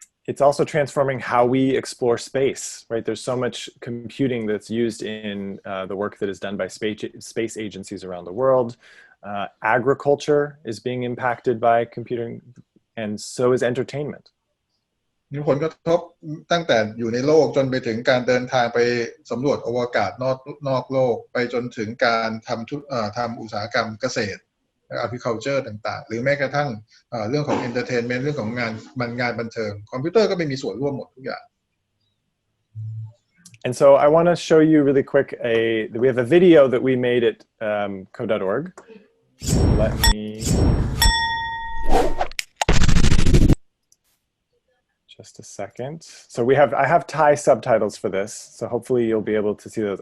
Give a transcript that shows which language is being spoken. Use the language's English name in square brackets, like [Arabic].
[English] It's also transforming how we explore space, right? There's so much computing that's used in the work that is done by space agencies around the world. Agriculture is being impacted by computing, and so is entertainment. [Thai] มีผลกระทบตั้งแต่อยู่ในโลกจนไปถึงการเดินทางไปสำรวจอวกาศนอกโลกไปจนถึงการทำอุตสาหกรรมเกษตร agriculture ต่างๆหรือแม้กระทั่งเรื่องของ entertainment เรื่องของงานบันเทิงคอมพิวเตอร์ก็ไม่มีส่วนร่วมหมดทุกอย่าง [English] And so I want to show you really quick we have a video that we made at code.org. Let me just a second. So I have Thai subtitles for this, so hopefully you'll be able to see those.